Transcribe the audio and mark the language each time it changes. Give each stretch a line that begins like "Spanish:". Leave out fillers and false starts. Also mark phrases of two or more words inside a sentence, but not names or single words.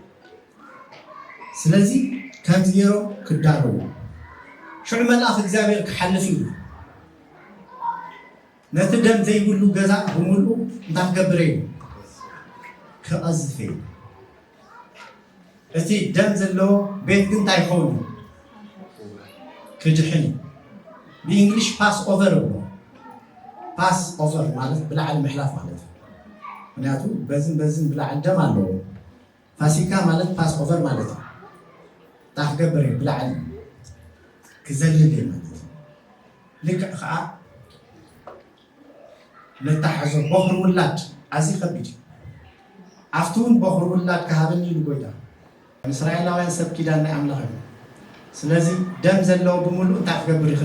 Tigrinya: ስለዚ ከምዚ ገይሮም ክዳለዉ ሽዑ መልኣኽ እግዚአብሔር ክሓልፍ ኢሉ ነቲ ደም ዘይብሉ ገዛ ብምልኡ እንታይ ክገብር እዩ? ክቐዝፍ እዩ። እቲ ደም ዘለዎ ቤት ግን እንታይ ይኸውን? ክድሕን እዩ። ብእንግሊሽ
English: pass over
Tigrinya: ብሎ
English: pass over
Tigrinya: ማለት ብላዕሊ ምሕላፍ ማለት እዩ። ምክንያቱ በዝን ብላዕሊ ደም ኣለዎ። ፋሲካ ማለት
English: pass over
Tigrinya: ማለት እዩ። እንታይ ክገብር እዩ? ብላዕሊ ክዘልል እዩ ማለት እዩ። ልክዕ ከዓ ነታሓዞ ቦኽሪ ውላድ ኣዝዩ ከቢድ እዩ። ኣብቲ እውን ቦኽሪ ውላድ ክሃበኒ ኢሉ ጎይታ እስራኤላውያን ሰብ ኪዳን ናይ ኣምላኽ እዩ። ስለዚ ደም ዘለዎ ብምሉእ እንታይ ክገብር እዩ?